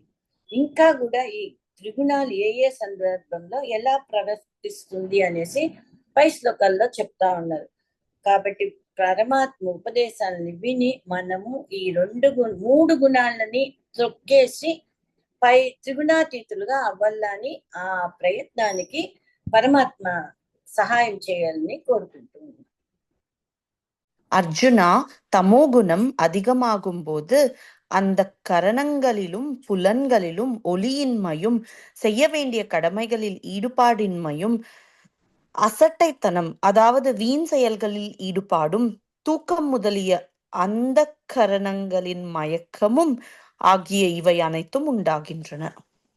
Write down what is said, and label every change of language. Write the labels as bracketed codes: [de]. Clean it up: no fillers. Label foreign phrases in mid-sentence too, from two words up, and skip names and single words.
[te] ఇంకా కూడా ఈ త్రిగుణాలు ఏ ఏ సందర్భంలో ఎలా ప్రవర్తిస్తుంది అనేసి పై శ్లోకాల్లో చెప్తా ఉన్నారు. కాబట్టి పరమాత్మ ఉపదేశాలని విని మనము ఈ మూడు గుణాలని త్రొక్కేసి పై త్రిగుణాతీతులుగా అవ్వాలని ఆ ప్రయత్నానికి పరమాత్మ సహాయం చేయాలని కోరుకుంటున్నాను. [ta] அர்ஜுனா, தமோகுணம் அதிகமாகும்போது அந்த கரணங்களிலும் புலன்களிலும் ஒளியின்மையும், செய்ய வேண்டிய கடமைகளில் ஈடுபாடின்மையும், அசட்டைத்தனம் அதாவது வீண் செயல்களில் ஈடுபாடும், தூக்கம் முதலிய அந்த கரணங்களின் மயக்கமும் ஆகிய இவை அனைத்தும் உண்டாகின்றன.